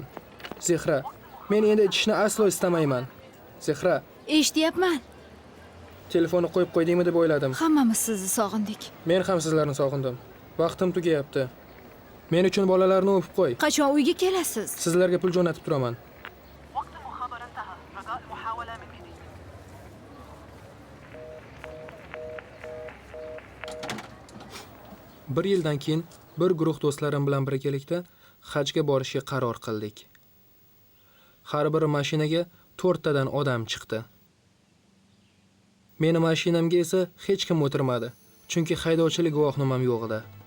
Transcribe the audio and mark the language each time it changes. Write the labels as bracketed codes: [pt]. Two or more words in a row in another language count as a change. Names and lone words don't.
[uz] Zehra, men endi ichishni aslo istamayman. Zehra, eshityapman. telefonni qo'yib qo'ydingmi deb o'yladim. Hammamiz sizni sog'indik. Men ham sizlarni sog'indim. Vaqtim tugayapti. Men uchun bolalarni o'pib qo'y. Qachon uyga kelasiz? Sizlarga pul jo'natib turaman. [ar] وقت المخابرة انتهى. رجاء محاولة من جديد. [uz] Bir yildan keyin bir guruh do'stlarim bilan birgalikda hajga borishga qaror qildik. Har bir mashinaga 4 tadan odam chiqdi. Meni mashinamga esa hech kim o'tirmadi, chunki haydovchilik guvohnomam yo'q edi.